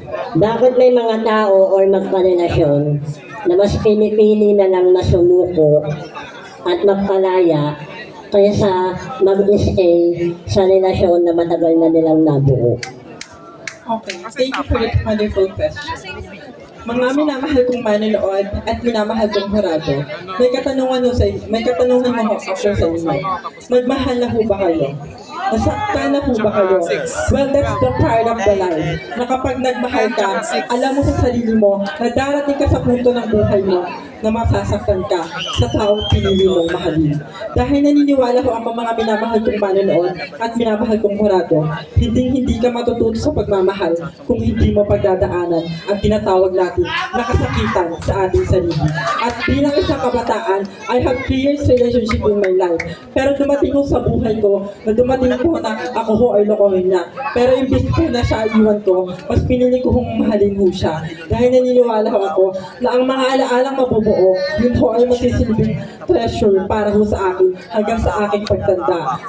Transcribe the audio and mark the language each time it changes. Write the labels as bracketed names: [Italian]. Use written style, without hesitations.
[Filipino] Bakit may mga tao or magparelasyon na mas pinipili na lang na sumuko at magpalaya kaysa mag-stay sa relasyon na matagal na nilang nabuo? [English] Okay, thank you for that wonderful question. [Filipino] Mga minamahal kong manonood at minamahal kong hurado, may katanungan mo ako sa inyo. Nagmahal na ho ba kayo? Nasaktan na ho ba kayo? [English] Well, that's the part of the life. [Filipino] Na kapag nagmahal ka, alam mo sa sarili mo na darating ka sa punto ng buhay mo na masasaktan ka sa taong pinili mong mahalin. Dahil naniniwala ko ang mga minamahal kong manonood at minamahal kong hurado, hindi ka matututo sa pagmamahal kung hindi mo pagdadaanan ang tinatawag natin na kasakitan sa ating sarili. At bilang isang kabataan, [English] I have 3 years relationship in my life. [Filipino] Pero dumating ko sa buhay ko, na dumating ko na ako ho ay lokohin niya. Pero imbis ko na siya iwan ko, mas pinili ko kong mahalin ho siya. Dahil naniniwala ho ako na ang mga alaalang mabubuo, yun ho ay masisilbing treasure para ho sa akin hanggang sa aking pagtanda.